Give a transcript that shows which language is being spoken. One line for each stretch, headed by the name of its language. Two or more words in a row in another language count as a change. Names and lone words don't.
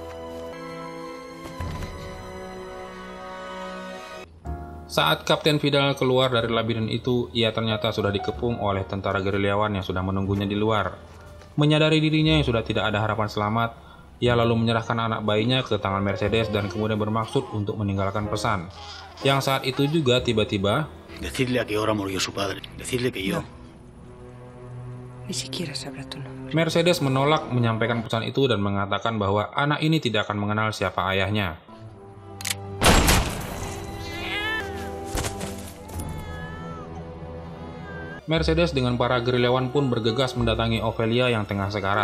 Indonesian: Saat Kapten Vidal keluar dari labirin itu, ia ternyata sudah dikepung oleh tentara gerilyawan yang sudah menunggunya di luar. Menyadari dirinya yang sudah tidak ada harapan selamat, ia lalu menyerahkan anak bayinya ke tangan Mercedes dan kemudian bermaksud untuk meninggalkan pesan. Yang saat itu juga tiba-tiba,
Spanish: Decidle a qué hora murió su padre. Decidle que yo. Ni siquiera sabrá tu nombre.
Indonesian: Mercedes menolak menyampaikan pesan itu dan mengatakan bahwa anak ini tidak akan mengenal siapa ayahnya. Mercedes dengan para gerilyawan pun bergegas mendatangi Ophelia yang tengah sekarat.